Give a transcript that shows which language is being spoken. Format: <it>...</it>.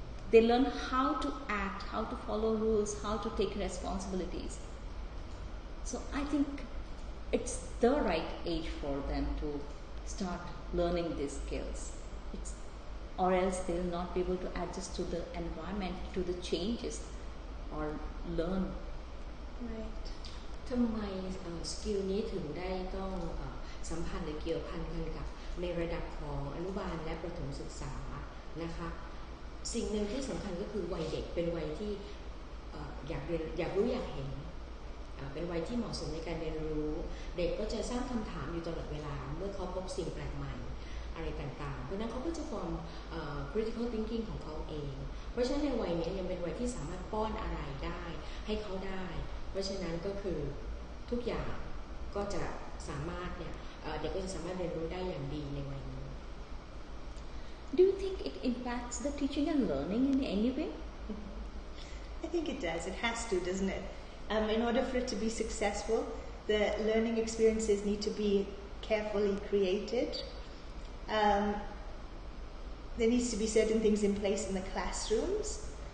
<en>They learn how to act, how to follow rules, how to take responsibilities. So I think it's the right age for them to start learning these skills. Or else they will not be able to adjust to the environment, to the changes, or learn. Right.</en> <th>ทำไมสกิลนี้ถึงได้ต้องสัมพันธ์หรือเกี่ยวพันกันกับในระดับของอนุบาลและประถมศึกษานะคะสิ่งหนึ่งที่สำคัญก็คือวัยเด็กเป็นวัยที่ อยากเรียนอยากรู้อยากเห็นเป็นวัยที่เหมาะสมในการเรียนรู้เด็กก็จะสร้างคำถามอยู่ตลอดเวลาเมื่อเขาพบสิ่งแปลกใหม่อะไรต่างๆเพราะนั้นเขาก็จะฟอร์มcritical thinking ของเขาเองเพราะฉะนั้นในวัยนี้ยังเป็นวัยที่สามารถป้อนอะไรได้ให้เขาได้เพราะฉะนั้นก็คือทุกอย่างก็จะสามารถเนี่ยเด็กก็จะสามารถเรียนรู้ได้อย่างดีในวัยนี้</th> <en>Do you think it impacts the teaching and learning in any way? I think it does. It has to, doesn't it? In order for it to be successful, the learning experiences need to be carefully created. There needs to be certain things in place in the classrooms.</en>